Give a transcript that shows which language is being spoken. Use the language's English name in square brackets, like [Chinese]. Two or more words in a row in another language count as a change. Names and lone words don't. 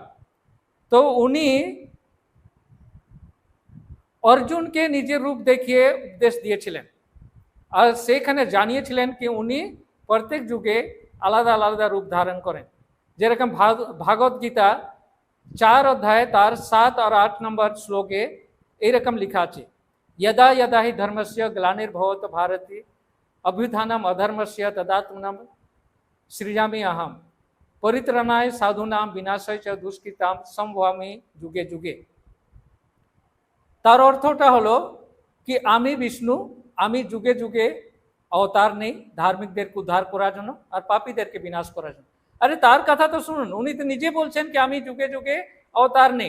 [Bangla] তো উনি অর্জুনকে নিজের রূপ দেখিয়ে উপদেশ দিয়েছিলেন, আর সেখানে জানিয়েছিলেন কি উনি প্রত্যেক যুগে আলাদা আলাদা রূপ ধারণ করেন। যেরকম ভাগবত গীতা 4 অধ্যায় তার 7 আর 8 নম্বর শ্লোকে এইরকম লেখা আছে, [Sanskrit] यदा यदा हि धर्मस्य ग्लानिर्भवत भारती अभ्युत्थानम अधर्मस्य तदात्मनम सृजामि अहम परित्राणाय साधूनां विनाशाय च दुष्कृतां संभवामि যুগে যুগে। [Bangla] তার অর্থটা হলো কি আমি বিষ্ণু, আমি যুগে যুগে অবতার নেই ধার্মিকদেরকে উদ্ধার করার জন্য আর পাপীদেরকে বিনাশ করার জন্য। আরে তার কথা তো শুনুন, উনি তো নিজে বলছেন কি আমি যুগে যুগে অবতার নেই।